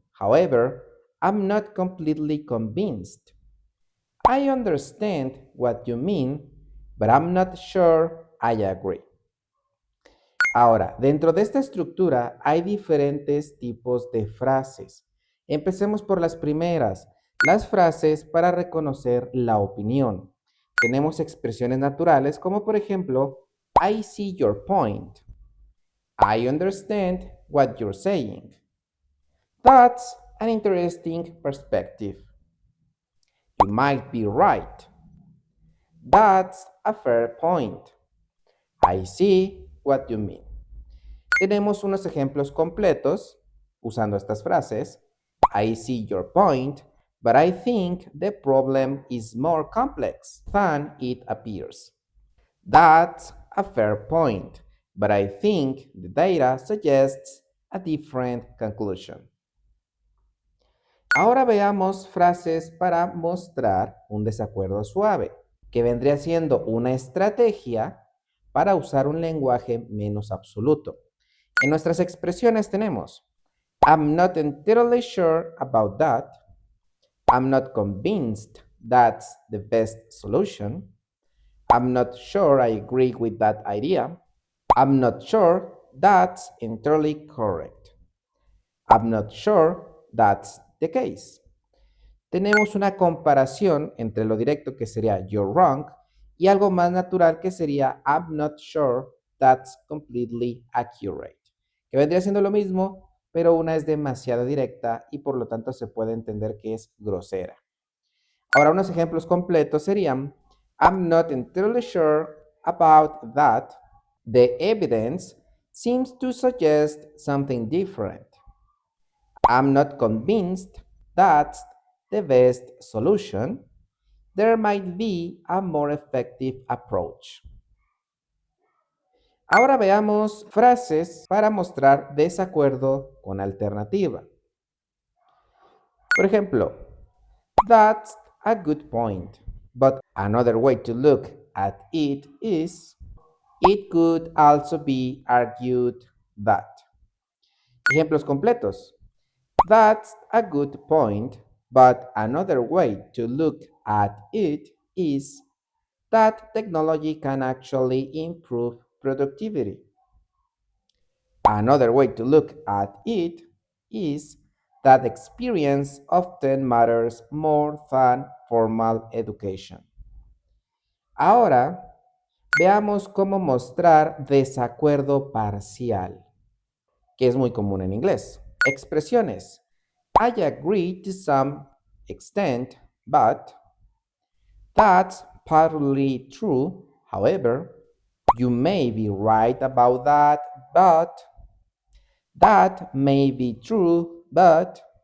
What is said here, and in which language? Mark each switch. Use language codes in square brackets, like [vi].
[en] However, I'm not completely convinced. I understand what you mean, but I'm not sure I agree. [es] Ahora, dentro de esta estructura hay diferentes tipos de frases. Empecemos por las primeras, las frases para reconocer la opinión. Tenemos expresiones naturales como por ejemplo, [en] I see your point. I understand what you're saying. That's an interesting perspective. You might be right. That's a fair point. I see what you mean. [es] Tenemos unos ejemplos completos usando estas frases. [en] I see your point, but I think the problem is more complex than it appears. That's a fair point, but I think the data suggests a different conclusion. [es] Ahora veamos frases para mostrar un desacuerdo suave, que vendría siendo una estrategia para usar un lenguaje menos absoluto. En nuestras expresiones tenemos [en] I'm not entirely sure about that. I'm not convinced that's the best solution. I'm not sure I agree with that idea. I'm not sure that's entirely correct. I'm not sure that's the case. [es] Tenemos una comparación entre lo directo que sería [en] you're wrong [es] y algo más natural que sería [en] I'm not sure that's completely accurate, [es] que vendría siendo lo mismo, pero una es demasiado directa y por lo tanto se puede entender que es grosera. Ahora unos ejemplos completos serían [en] I'm not entirely sure about that. The evidence seems to suggest something different. I'm not convinced that's the best solution. There might be a more effective approach. [es] Ahora veamos frases para mostrar desacuerdo con alternativa. Por ejemplo, [en] that's a good point, but another way to look at it is, it could also be argued that. [es] Ejemplos completos. [en] That's a good point, but another way to look at it is that technology can actually improve productivity. Another way to look at it is that experience often matters more than formal education. [es] Ahora Veamos cómo mostrar desacuerdo parcial, que es muy común en inglés. Expresiones. [en] I agree to some extent, but that's partly true. However, you may be right about that, but that may be true, but.